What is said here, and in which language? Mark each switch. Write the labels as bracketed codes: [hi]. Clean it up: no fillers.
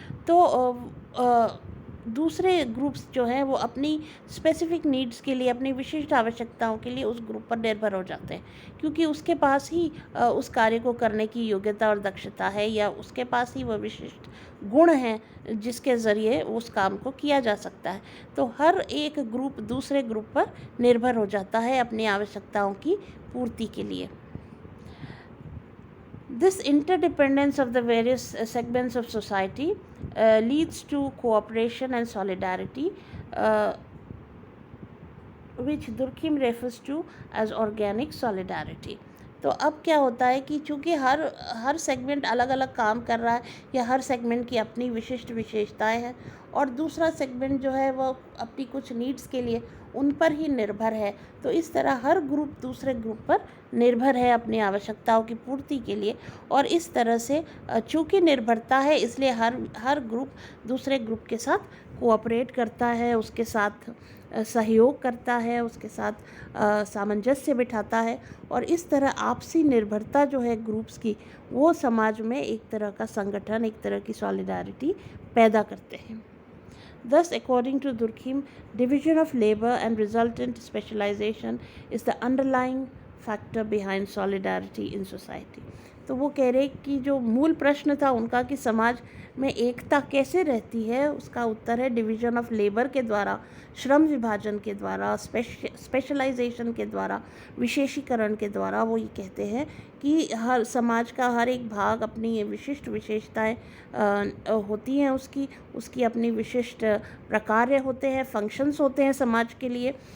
[hi] तो दूसरे ग्रुप्स जो हैं वो अपनी स्पेसिफिक नीड्स के लिए, अपनी विशिष्ट आवश्यकताओं के लिए उस ग्रुप पर निर्भर हो जाते हैं, क्योंकि उसके पास ही उस कार्य को करने की योग्यता और दक्षता है, या उसके पास ही वह विशिष्ट गुण हैं जिसके ज़रिए उस काम को किया जा सकता है। तो हर एक ग्रुप दूसरे ग्रुप पर निर्भर हो जाता है अपनी आवश्यकताओं की पूर्ति के लिए। [en] This interdependence of the various segments of society leads to cooperation and solidarity, which Durkheim refers to as organic solidarity. [hi] तो अब क्या होता है कि चूँकि हर सेगमेंट अलग अलग काम कर रहा है, या हर सेगमेंट की अपनी विशिष्ट विशेषताएं हैं, और दूसरा सेगमेंट जो है वो अपनी कुछ नीड्स के लिए उन पर ही निर्भर है। तो इस तरह हर ग्रुप दूसरे ग्रुप पर निर्भर है अपनी आवश्यकताओं की पूर्ति के लिए, और इस तरह से चूँकि निर्भरता है इसलिए हर ग्रुप दूसरे ग्रुप के साथ कोऑपरेट करता है, उसके साथ सहयोग करता है, उसके साथ सामंजस्य बिठाता है, और इस तरह आपसी निर्भरता जो है ग्रुप्स की, वो समाज में एक तरह का संगठन, एक तरह की सॉलिडारिटी पैदा करते हैं। [en] Thus, according to Durkheim, division of labor and resultant specialization is the underlying factor behind solidarity in society. [hi] तो वो कह रहे कि जो मूल प्रश्न था उनका कि समाज में एकता कैसे रहती है, उसका उत्तर है डिवीजन ऑफ लेबर के द्वारा, श्रम विभाजन के द्वारा, स्पेशलाइजेशन के द्वारा, विशेषीकरण के द्वारा। वो ये कहते हैं कि हर समाज का हर एक भाग अपनी विशिष्ट विशेषताएं होती हैं, उसकी अपनी विशिष्ट प्रकार्य होते हैं, फंक्शंस होते हैं समाज के लिए।